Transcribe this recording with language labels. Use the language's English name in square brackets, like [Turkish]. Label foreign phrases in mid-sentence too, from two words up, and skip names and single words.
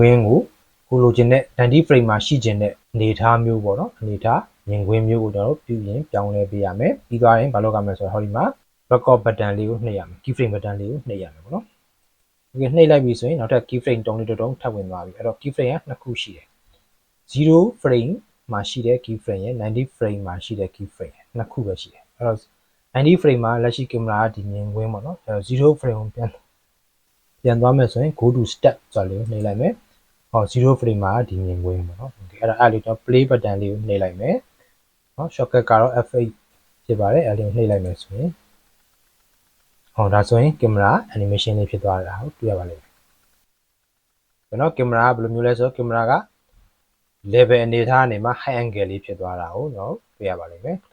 [Burmese] င်းကိုလိုချင်တဲ့90 frame မှာရှိချင်တဲ့အနေအထားမျိုးပေါ့နော်အနေအထားမြင်ကွင်းမျိုးကိုကျွန်တော်တို့ပြုပြင်ပြောင်းလဲပေးရမယ်ပြီးသွားရင်ဘာလုပ်ရမလဲဆိုတော့ဟောဒီမှာ [English] record button [Burmese] လေးကိုနှိပ်ရမယ် [English] key frame button [Burmese] လေးကိုနှိပ်ရမယ်ပေါ့နော်ဒီနှိပ်လိုက်ပြီဆိုရင်နောက်ထပ် [English] key frame [Burmese] တုံးလေးတုံးထပ်ဝင်သွားပြီအဲ့တော့ [English] key frame [Burmese] က နှစ်ခုရှိတယ်0 frame မှာရှိတဲ့ [English] key frame [Burmese] ရဲ့90 frame မှာရှိတဲ့ [English] key frame [Burmese] နှစ်ခုပဲရှိတယ်အဲ့တော့90 frame မှာလက်ရှိ camera ကဒီမြင်ကွင်းပေါ့နော်အဲ့တော့0 frame ကိုပြန်သွားမယ်ဆိုရင် [English] go to step [Burmese] ဆိုတာလေးကိုနှိပ်လိုက်မယ်ဟော0 frame မှာဒီမြင်ကွင်းပေါ့နော်အဲ့ဒါအဲ့လေးတော့ [English] play button [Burmese] လေးကိုနှိပ်လိုက်မယ်နော် shortcut ကတော့ F8 ဖြစ်ပါတယ်အဲ့လေးကိုနှိပ်လိုက်မယ်ဆိုရင်ဟောဒါဆိုရင် [English] camera animation [Burmese] လေးဖြစ်သွားတာကို တွေ့ရပါလိမ့်မယ်နော် camera ကဘယ်လိုမျိုးလဲဆိုတော့ camera က level အနေထားအနေမှာ [English] high angle [Burmese] လေးဖြစ်သွားတာကိုနော်တွေ့ရပါလိမ့်မယ်သ